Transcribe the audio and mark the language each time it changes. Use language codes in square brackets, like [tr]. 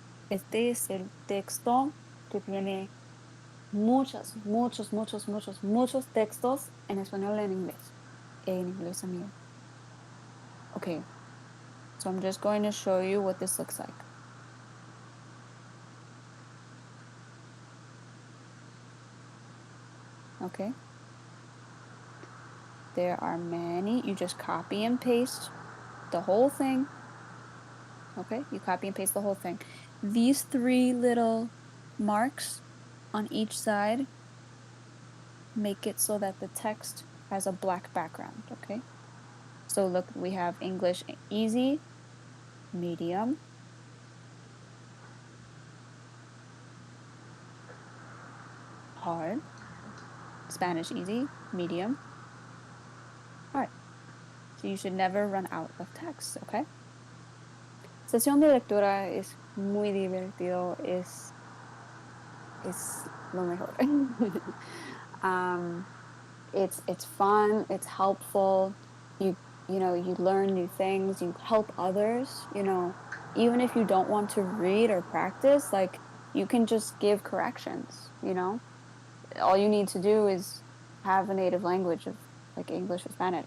[es] Este es el texto que tiene muchos textos en español y en inglés también. [en] Okay, so I'm just going to show you what this looks like. Okay. There are many. You just copy and paste the whole thing. Okay, you copy and paste the whole thing. These three little marks on each side make it so that the text has a black background. Okay, so look, we have English easy, medium, hard, Spanish easy, medium, hard. So you should never run out of text. Okay. [es] Sesión de lectura es muy divertido, es lo mejor. [en] um, it's fun, it's helpful. You learn new things, you help others, even if you don't want to read or practice, like you can just give corrections. All you need to do is have a native language of like English or Spanish.